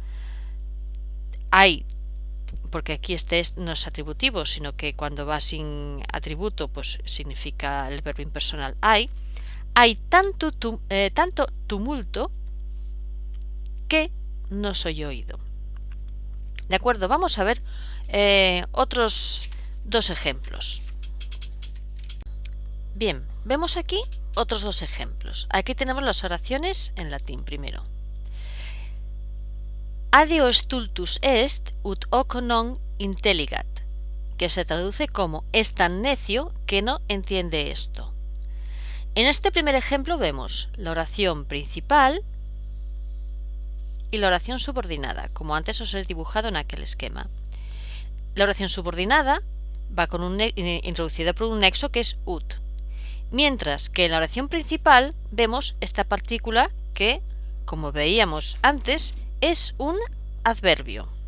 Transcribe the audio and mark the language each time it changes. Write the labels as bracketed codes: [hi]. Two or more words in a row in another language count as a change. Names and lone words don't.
[es] Hay, porque aquí este no es atributivo, sino que cuando va sin atributo, pues significa el verbo impersonal hay tanto tumulto que no soy oído. ¿De acuerdo? Vamos a ver otros dos ejemplos. Bien, vemos aquí otros dos ejemplos. Aquí tenemos las oraciones en latín primero. [la] Adio stultus est ut hoc non intelligat, [es] que se traduce como es tan necio que no entiende esto. En este primer ejemplo vemos la oración principal y la oración subordinada, como antes os he dibujado en aquel esquema. La oración subordinada va con introducida por un nexo que es ut, mientras que en la oración principal vemos esta partícula que, como veíamos antes, es un adverbio.